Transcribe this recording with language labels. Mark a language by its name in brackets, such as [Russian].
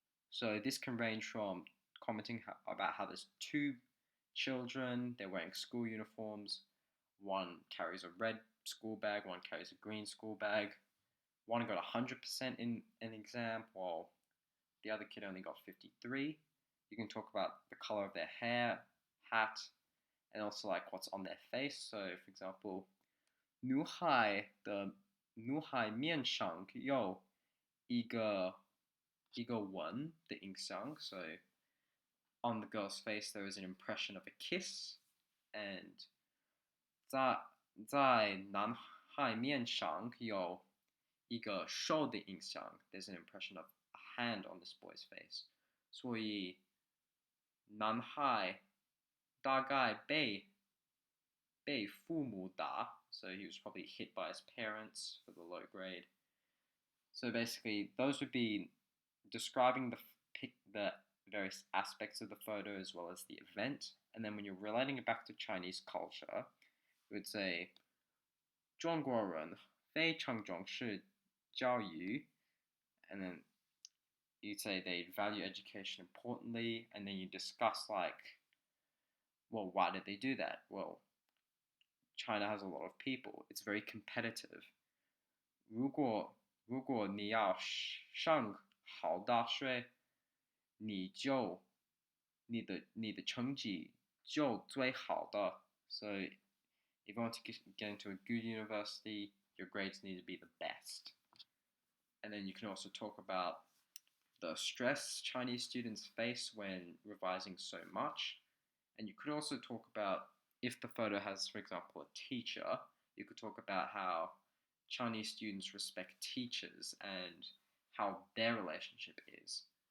[English] So this can range from commenting about how there's two children, they're wearing school uniforms, one carries a red school bag, one carries a green school bag, one got 100% in an exam while the other kid only got 53. You can talk about the color of their hair, hat, and also like what's on their face. [Chinese] So for example, 女孩面上有一个吻的印象. [English] So on the girl's face there is an impression of a kiss, and 在男孩面上有一个手的印象. There's an impression of a hand on this boy's face. [Chinese] 所以男孩大概被父母打. [English] So he was probably hit by his parents for the low grade. So basically, those would be describing the various aspects of the photo as well as the event. And then when you're relating it back to Chinese culture, you would say 中国人非常重视教育, and then you'd say they value education importantly, and then you discuss like, well, why did they do that? Well, China has a lot of people. It's very competitive. [Chinese] 如果你要上好大学，你的成绩就最好的. [English] So if you want to get into a good university, your grades need to be the best. And then you can also talk about the stress Chinese students face when revising so much. And you could also talk about, if the photo has, for example, a teacher, you could talk about how Chinese students respect teachers and how their relationship is.